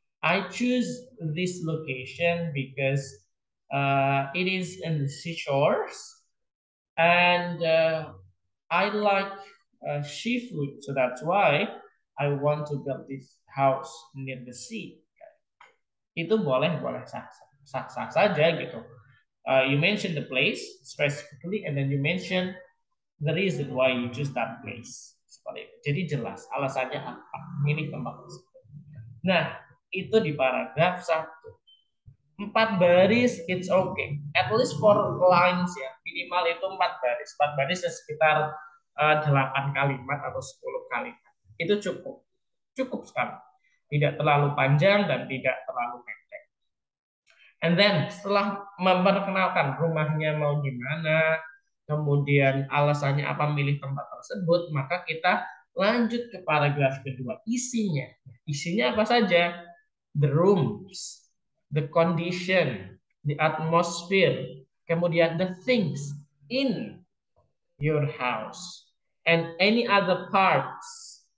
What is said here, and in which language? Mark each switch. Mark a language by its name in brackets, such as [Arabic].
[English] I choose this location because it is in the seashores and I like seafood, so that's why I want to build this house near the sea. [Indonesian] Itu boleh sah saja gitu. [English] You mention the place specifically, and then you mention the reason why you choose that place. [Indonesian] Seperti itu. Jadi jelas alasannya apa, milih tempat tersebut. Nah, itu di paragraf 1. 4 baris, [English] it's okay. At least for lines [Indonesian] ya, minimal itu 4 baris. 4 baris sekitar 8 kalimat atau 10 kalimat. Itu cukup. Cukup sekali. Tidak terlalu panjang dan tidak terlalu pendek. [English] And then [Indonesian] setelah memperkenalkan rumahnya mau gimana, kemudian alasannya apa milih tempat tersebut, maka kita lanjut ke paragraf kedua, isinya. Isinya apa saja? [English] The rooms, the condition, the atmosphere, [Indonesian] kemudian [English] the things in your house, and any other parts.